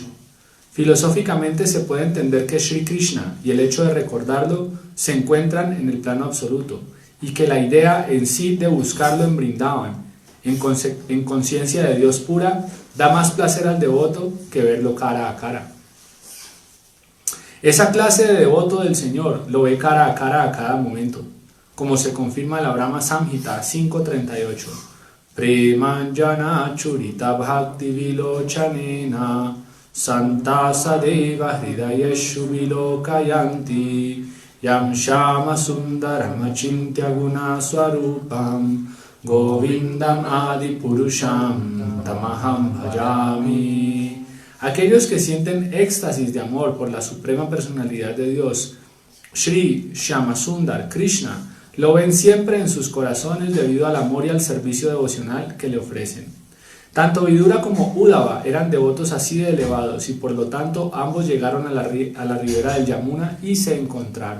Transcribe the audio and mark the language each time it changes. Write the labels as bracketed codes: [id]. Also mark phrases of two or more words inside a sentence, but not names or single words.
[es] Filosóficamente se puede entender que Sri Krishna y el hecho de recordarlo se encuentran en el plano absoluto y que la idea en sí de buscarlo en Vrindavan, en conciencia de Dios pura, da más placer al devoto que verlo cara a cara. Esa clase de devoto del Señor lo ve cara a cada momento, como se confirma en la Brahma Samhita 5.38. [sa] Premanjana churita bhakti vilochanena santa sadeva hridayeshu vilokayanti yam shama sundaram achintya guna swarupam govindam adi purusham tamaham bhajami. [es] Aquellos que sienten éxtasis de amor por la suprema personalidad de Dios, Sri Shyamasundar Krishna, lo ven siempre en sus corazones debido al amor y al servicio devocional que le ofrecen. Tanto Vidura como Uddhava eran devotos así de elevados y por lo tanto ambos llegaron a la ribera del Yamuna y se encontraron.